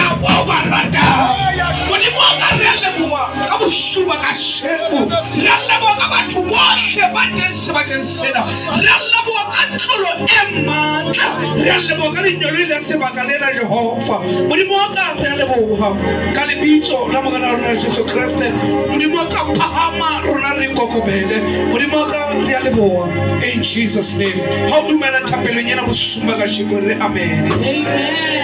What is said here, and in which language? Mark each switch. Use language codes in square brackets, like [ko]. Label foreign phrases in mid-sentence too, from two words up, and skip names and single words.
[st] wa ba rata modimo wa ka re a leboha ka boshuba ka sheko re a leboha ka batho bohle ba teng sebakeng sena re a leboha ka tlolo e matla re a leboha ka lenyolo le sebaka lena Jehova modimo wa ka re a leboha ka lebitso la mogala wa rona Jesu Kriste modimo wa ka phahama rona re kokobele modimo wa ka re a leboha [en] in Jesus name [st] ha o dumela thapelong ena bosuma ka sheko re amen.